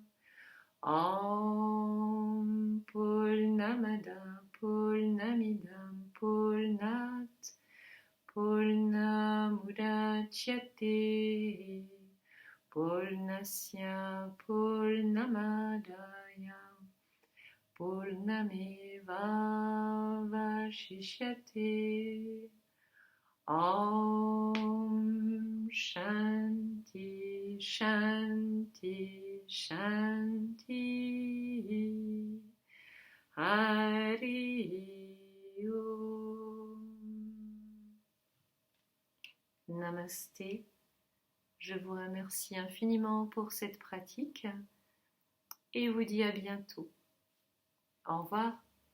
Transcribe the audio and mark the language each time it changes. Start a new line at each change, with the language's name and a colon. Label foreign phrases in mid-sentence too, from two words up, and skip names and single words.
Sanskrit: ॐ पूर्णमदः पूर्णमिदं पूर्णात् पूर्णमुदच्यते पूर्णस्य पूर्णमादाय पूर्णमेव वशिष्यते. ॐ शान्तिः शान्तिः शान्तिः. हरि ॐ. Namasté.
French: Je vous remercie infiniment pour cette pratique et vous dis à bientôt. Au revoir.